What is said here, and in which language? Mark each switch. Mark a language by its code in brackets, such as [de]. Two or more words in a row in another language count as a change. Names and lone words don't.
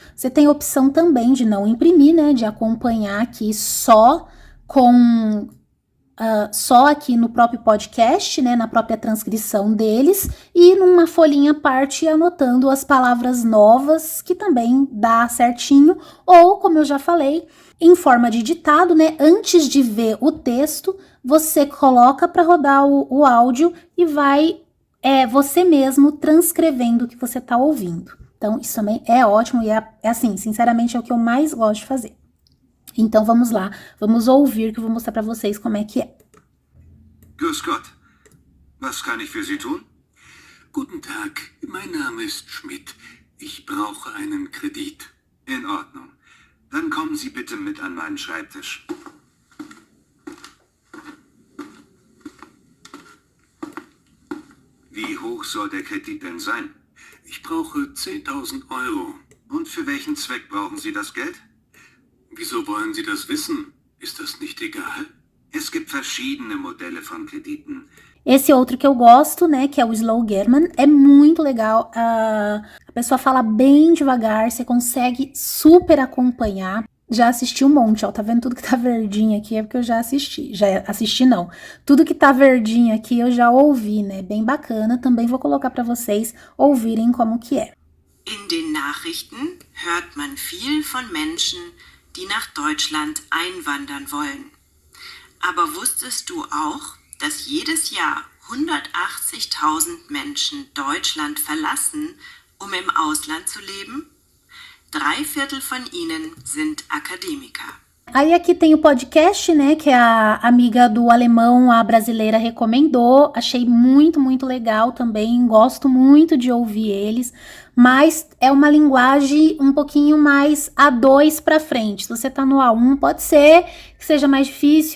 [pt] Você tem a opção também de não imprimir, né, de acompanhar aqui só aqui no próprio podcast, né, na própria transcrição deles, e numa folhinha à parte anotando as palavras novas, que também dá certinho, ou, como eu já falei, em forma de ditado, né, antes de ver o texto, você coloca para rodar o áudio e vai você mesmo transcrevendo o que você está ouvindo. Então, isso também é ótimo e é assim, sinceramente, é o que eu mais gosto de fazer. Então, vamos lá, vamos ouvir que eu vou mostrar para vocês como é que é. [de] Grüß Gott. Was kann ich für Sie tun? Guten Tag, mein Name ist Schmidt. Ich brauche einen Kredit. In Ordnung. Dann kommen Sie bitte mit an meinen Schreibtisch. Wie hoch soll der Kredit denn sein? Ich brauche 10.000 Euro. Und für welchen Zweck brauchen Sie das Geld? Wieso wollen Sie das wissen? Ist das nicht egal? Es gibt verschiedene Modelle von Krediten. [pt] Esse outro que eu gosto, né, que é o Slow German, é muito legal. A pessoa fala bem devagar, você consegue super acompanhar. Já assisti um monte, ó, tá vendo tudo que tá verdinho aqui é porque eu já assisti. Já assisti não. Tudo que tá verdinho aqui eu já ouvi, né, bem bacana. Também vou colocar para vocês ouvirem como que é. [de] In den Nachrichten hört man viel von Menschen, die nach Deutschland einwandern wollen. Aber wusstest du auch, dass jedes Jahr 180.000 Menschen Deutschland verlassen, um im Ausland zu leben? 3/4 von ihnen sind Akademiker. [pt] Aí aqui tem o podcast, né, que a amiga do alemão, a brasileira, recomendou. Achei muito, muito legal também. Gosto muito de ouvir eles. Mas é uma linguagem um pouquinho mais A2 para frente. Se você tá no A1, pode ser que seja mais difícil.